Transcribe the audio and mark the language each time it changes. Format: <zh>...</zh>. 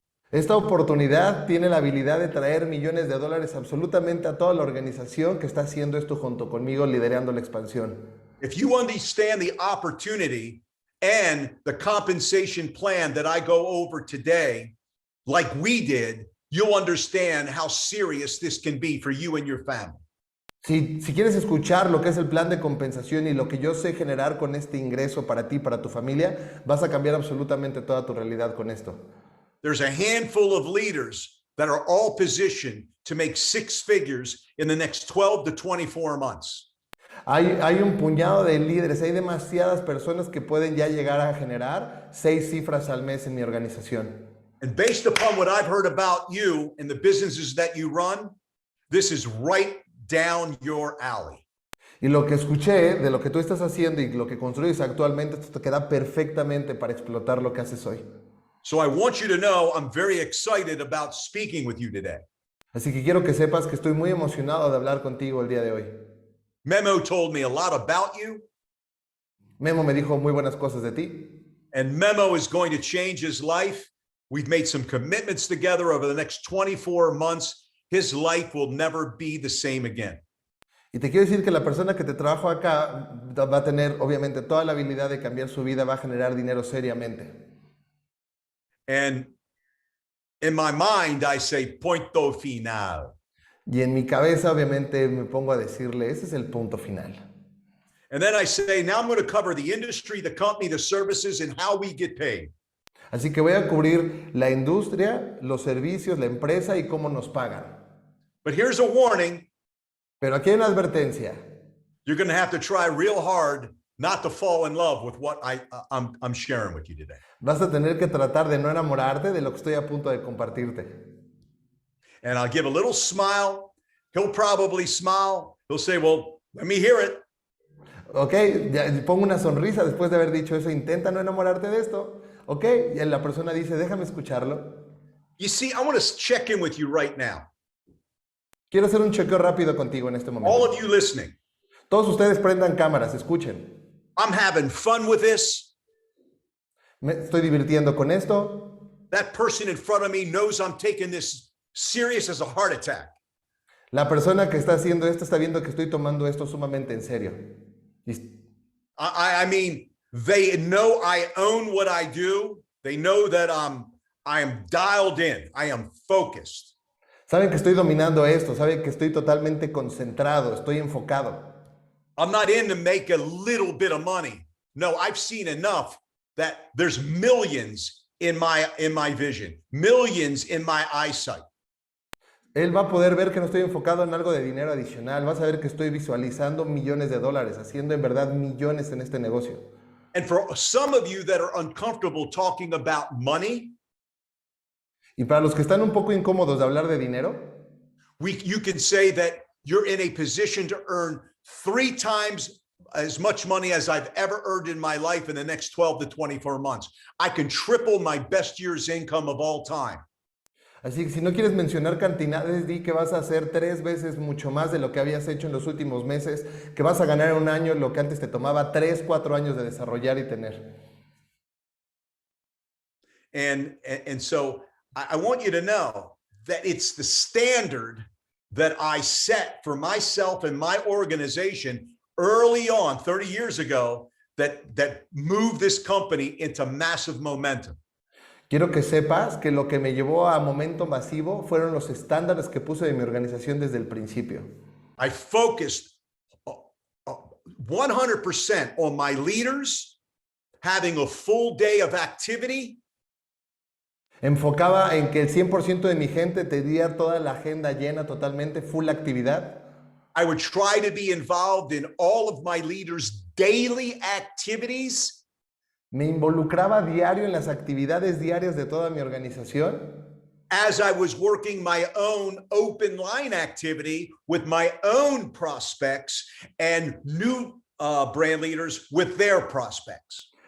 <es>Esta oportunidad tiene la habilidad de traer millones de dólares absolutamente a toda la organización que está haciendo esto junto conmigo, liderando la expansión.</es> <en>If you understand the opportunity and the compensation plan that I go over today, like we did, you'll understand how serious this can be for you and your family.</en> <es>Si quieres escuchar lo que es el plan de compensación y lo que yo sé generar con este ingreso para ti, para tu familia, vas a cambiar absolutamente toda tu realidad con esto.</es> <en>There's a handful of leaders that are all positioned to make six figures in the next 12 to 24 months.</en> <es>Hay un puñado de líderes, hay demasiadas personas que pueden ya llegar a generar 6 cifras al mes en mi organización.</es> <en>And based upon what I've heard about you and the businesses that you run, this is right down your alley.</en> <es>Y lo que escuché de lo que tú estás haciendo y lo que construyes actualmente, esto te queda perfectamente para explotar lo que haces hoy.</es> <en>So I want you to know I'm very excited about speaking with you today.</en> <es>Así que quiero que sepas que estoy muy emocionado de hablar contigo el día de hoy.</es> <en>Memo told me a lot about you.</en> <es>Memo me dijo muy buenas cosas de ti.</es> <en>And Memo is going to change his life. We've made some commitments together over the next 24 months. His life will never be the same again.</en> <es>Y te quiero decir que la persona que te trabajo acá va a tener obviamente toda la habilidad de cambiar su vida, va a generar dinero seriamente.</es> <en>And in my mind, I say,</en> <es>punto final. Y en mi cabeza obviamente me pongo a decirle, ese es el punto final.</es> <en>And then I say, now I'm going to cover the industry, the company, the services, and how we get paid.</en> <es>Así que voy a cubrir la industria, los servicios, la empresa y cómo nos pagan.</es> <en>But here's a warning.</en> <es>Pero aquí hay una advertencia.</es> <en>You're going to have to try real hard not to fall in love with what I'm sharing with you today.</en> <es>Vas a tener que tratar de no enamorarte de lo que estoy a punto de compartirte.</es> <en>And I'll give a little smile. He'll probably smile. He'll say, well, let me hear it.</en> <es>Ok, ya pongo una sonrisa después de haber dicho eso. Intenta no enamorarte de esto. Ok, y la persona dice, déjame escucharlo.</es> <en>You see, I want to check in with you right now.</en> <es>Quiero hacer un chequeo rápido contigo en este momento.</es> <en>All of you listening.</en> <es>Todos ustedes prendan cámaras, escuchen.</es> <en>I'm having fun with this.</en> <es>Me estoy divirtiendo con esto.</es> <en>That person in front of me knows I'm taking this serious as a heart attack.</en> <es>La persona que está haciendo esto está viendo que estoy tomando esto sumamente en serio.</es> <en>I mean, they know I own what I do. They know that I am dialed in. I am focused.</en> <es>Saben que estoy dominando esto, saben que estoy totalmente concentrado, estoy enfocado.</es> <en>I'm not in to make a little bit of money. No, I've seen enough that there's millions in my vision, millions in my eyesight.</en> <es>Él va a poder ver que no estoy enfocado en algo de dinero adicional. Vas a ver que estoy visualizando millones de dólares, haciendo en verdad millones en este negocio.</es> <en>And for some of you that are uncomfortable talking about money,</en> <es>Y para los que están un poco incómodos de hablar de dinero,</es> <en>you can say that you're in a position to earn 3 times as much money as I've ever earned in my life in the next 12 to 24 months. I can triple my best year's income of all time.</en> <es>así que si no quieres mencionar cantidades, di que vas a hacer 3 veces mucho más de lo que habías hecho en los últimos meses, que vas a ganar en un año lo que antes te tomaba 3, 4 años de desarrollar y tener.</es> <en>And so I want you to know that it's the standard that I set for myself and my organization early on 30 years ago that moved this company into massive momentum.</en> <es>Quiero que sepas que lo que me llevó a momento masivo fueron los estándares que puse de mi organización desde el principio.</es> <en>I focused 100% on my leaders having a full day of activity.</en> <es>Enfocaba en que el 100% de mi gente tenía toda la agenda llena totalmente, full actividad.</es> <en>I would try to be involved in all of my leaders' daily activities.</en> <es>Me involucraba diario en las actividades diarias de toda mi organización.</es> <en>As I was working my own open line activity with my own prospects and new brand leaders with their prospects.</en>